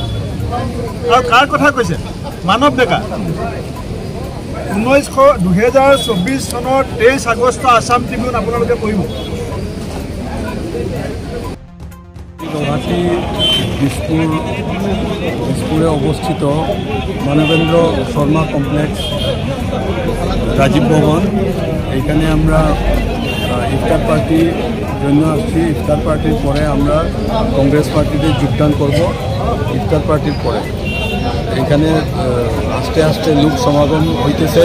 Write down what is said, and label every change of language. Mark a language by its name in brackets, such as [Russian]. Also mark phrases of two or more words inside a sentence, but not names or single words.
[Assamese] আৰু কাৰ কথা কৈছে? মানৱ ডেকা। 2024 চনৰ 23 আগষ্ট আছাম ট্ৰিবিউন আপোনালোকে পঢ়িব। [Bangla] গুৱাহাটী দিছপুরে অবস্থিত মানবেন্দ্র শর্মা কমপ্লেক্স রাজীব ভবন, এখানে আমরা ইফতার পার্টির জন্য আসছি। ইফতার পার্টির পরে আমরা কংগ্রেস পার্টিতে যোগদান করব। ইফতার পার্টির পরে এখানে আস্তে আস্তে লোক সমাগম হইতেছে।